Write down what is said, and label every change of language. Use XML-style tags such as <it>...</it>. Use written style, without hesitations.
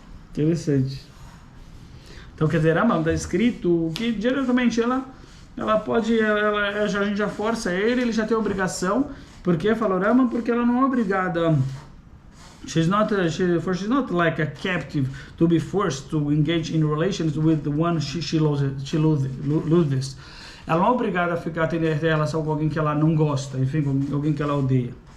<pt>Interessante. Então, quer dizer, está escrito que diretamente ela pode, a gente já força ele já tem obrigação. Por que falou Rambam? Porque ela não é obrigada.</pt> <en>She's not like a captive to be forced to engage in relations with the one she loathes.</en> <pt>Ela não é obrigada a ficar tendo relação com alguém que ela não gosta, enfim, com alguém que ela odeia.</pt>